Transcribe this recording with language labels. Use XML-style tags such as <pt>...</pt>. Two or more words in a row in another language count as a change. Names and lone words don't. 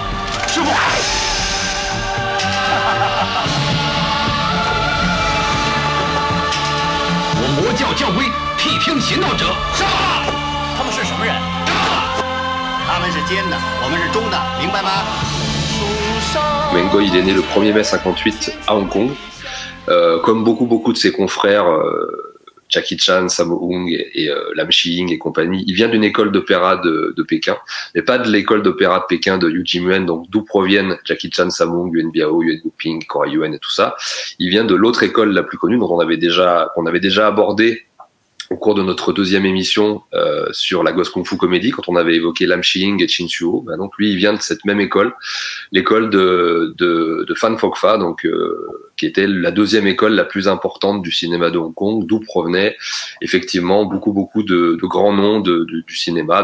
<zh>师傅。我魔教教规批评邪道者，杀！他们是什么人？他们是奸的，我们是忠的，明白吗？</zh> <fr>Meng Hui, il est né le 1er mai 58 à Hong Kong. Comme beaucoup de ses confrères, Jackie Chan, Sammo Hung et Lam Shi-ying et compagnie, il vient d'une école d'opéra de Pékin, mais pas de l'école d'opéra de Pékin de Yu Jimuen, donc d'où proviennent Jackie Chan, Sammo Hung, Yuen Biao, Yuen Wuping, Cora Yuen et tout ça. Il vient de l'autre école la plus connue, dont qu'on avait déjà abordé au cours de notre deuxième émission sur la Ghost Kung Fu Comedy, quand on avait évoqué Lam Shi-ying et Chin Suo. Donc lui, il vient de cette même école, l'école de Fan Foc Fa, donc qui était la deuxième école la plus importante du cinéma de Hong Kong, d'où provenaient effectivement beaucoup de grands noms du cinéma.</fr>